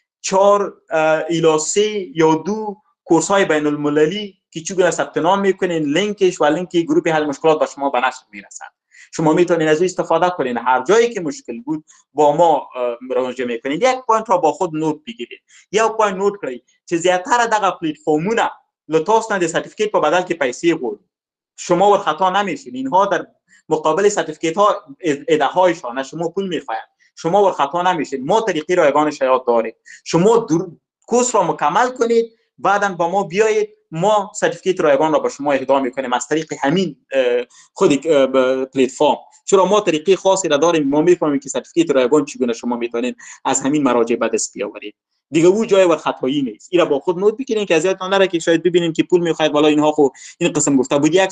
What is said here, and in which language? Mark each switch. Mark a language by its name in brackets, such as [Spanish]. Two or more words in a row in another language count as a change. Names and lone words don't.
[Persian] 4 الی 3 یا 2 کورس های بین المللی که چگونه ثبت نام میکنین لینکش و لینک گروپ حل مشکلات به شما به نشر میرسد شما میتونین از این استفاده کنین هر جایی که مشکل بود با ما مراجعه میکنین یک پوینت را با خود نوت بگیرید یک پوینت نوت کنید که [Pashto] زیاتر دغه پلتفرمونه لطفاً د سرتیفیکیت په بدل کې پیسې غواړي [Persian] شما ور خطا نمیشین اینها در مقابل سرتیفیکیت ها ایده هایشان شما پول میخواین شما ور خطا نمیشین ما طریقی رایگانش یاد داریم شما کورس را مکمل کنید بعداً با ما بیایید ما سرتیفیکیت رایگان را به شما اهدا میکنیم از طریق همین خود پلتفرم چرا ما طریقی خاصی را داریم ما میفهمیم که سرتیفیکیت رایگان چگونه شما میتونید از همین مراجع به دست بیاورید دیگه او جای ور خطایی نیست اینا با خود نوت بگیرین که اذیت نره که شاید ببینین که پول میخواید والا اینها خو این قسم گفته بود یک